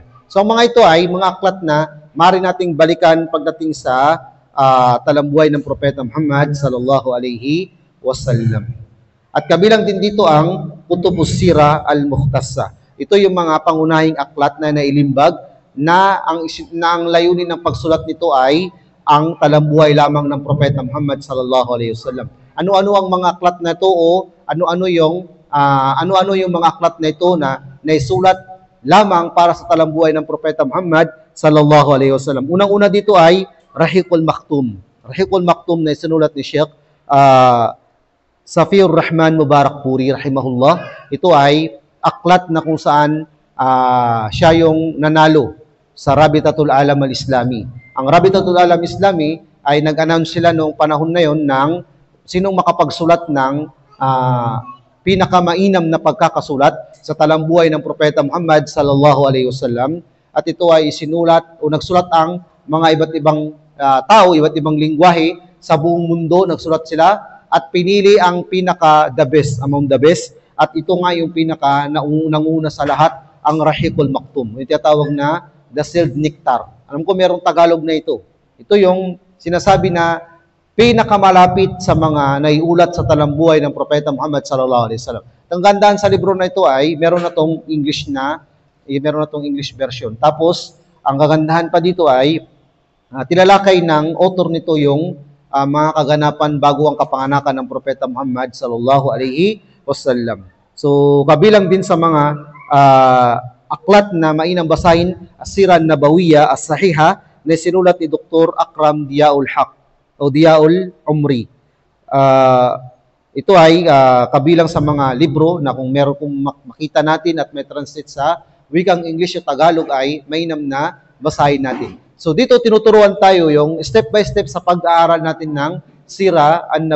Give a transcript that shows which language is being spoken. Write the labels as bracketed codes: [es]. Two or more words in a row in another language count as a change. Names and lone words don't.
[tl] So ang mga ito ay mga aklat na maaari nating balikan pagdating sa talambuhay ng Propeta Muhammad [ar] صلى الله عليه وسلم. [tl] At kabilang din dito ang [ar] كتب السيرة المختصرة. [tl] Ito yung mga pangunahing aklat na nailimbag na ang layunin ng pagsulat nito ay ang talambuhay lamang ng Propeta Muhammad [ar] صلى الله عليه وسلم. [tl] Ano-ano ang mga aklat na ito o ano-ano yung mga aklat na ito na naisulat lamang para sa talambuhay ng Propeta Muhammad [ar] صلى الله عليه وسلم. [tl] Unang-una dito ay Rahiqul Maktum. Rahiqul Maktum na isinulat ni Sheikh Safiur Rahman Mubarakpuri rahimahullah. Ito ay aklat na kung saan siya yung nanalo sa Rabitatul Alam al-Islami. Ang Rabitatul Alam Islami ay nag-announce sila noong panahon na yon ng sinong makapagsulat ng pinakamainam na pagkakasulat sa talambuhay ng Propeta Muhammad [ar] صلى الله عليه وسلم. [tl] At ito ay isinulat o nagsulat ang mga iba't ibang tao, iba't ibang lingwahe sa buong mundo, nagsulat sila at pinili ang pinaka- [en] the best among the best. [tl] At ito nga yung pinaka nanguna sa lahat, ang Rahiqul Maktum. Yung tinatawag na the sealed nectar. Alam ko merong Tagalog na ito. Ito yung sinasabi na pinakamalapit sa mga naiulat sa talambuhay ng Propeta Muhammad [ar] صلى الله عليه وسلم. [tl] Ang gandaan sa libro na ito ay meron na tong [en] English version. [tl] Tapos ang kagandahan pa dito ay tinalakay ng author nito yung mga kaganapan bago ang kapanganakan ng Propeta Muhammad [ar] صلى الله عليه وسلم. [tl] So kabilang din sa mga aklat na mainam basahin, As-Sirah an-Nabawiyya as-Sahiha na sinulat ni Dr. Akram Diyaul Haq o Diyaul Umri. Ito ay kabilang sa mga libro na kung meron kong makita natin at may translate sa wikang English o Tagalog ay mainam na basahin natin. So dito tinuturuan tayo yung [en] step by step [tl] sa pag-aaral natin ng [ar] السيرة النبوية.